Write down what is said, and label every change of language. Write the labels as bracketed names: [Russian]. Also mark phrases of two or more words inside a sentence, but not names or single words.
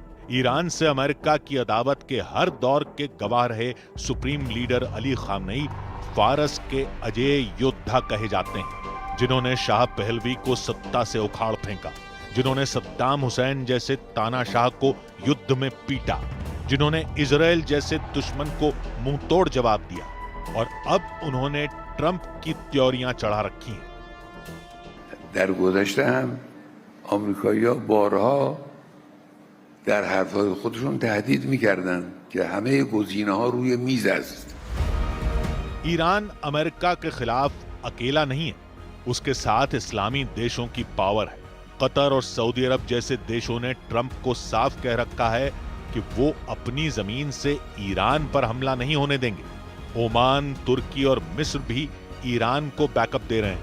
[Hindi] ईरान से अमेरिका की अदावत के हर दौर के गवाह रहे सुप्रीम लीडर अली खामनेई फारस के अजेय योद्धा कहे जाते हैं, जिन्होंने शाह पहलवी को सत्ता से उखाड़ फेंका, जिन्होंने सद्दाम हुसैन जैसे तानाशाह को युद्ध में पीटा, जिन्होंने इजराइल जैसे दुश्मन को मुंह तोड़ जवाब दिया और अब उन्होंने ट्रंप की त्योरियां चढ़ा रखी हैं। [Persian] در گذشته هم آمریکایی‌ها بارها در حرف‌های خودشون تهدید می‌کردند که همه گزینه‌ها روی میز است. [Hindi] ईरान अमेरिका के खिलाफ अकेला नहीं है, उसके साथ इस्लामी देशों की पावर है। कतर और सऊदी अरब जैसे देशों ने ट्रंप को साफ कह रखा है कि वो अपनी जमीन से ईरान पर हमला नहीं होने देंगे। ओमान, तुर्की और मिस्र भी ईरान को बैकअप दे रहे हैं।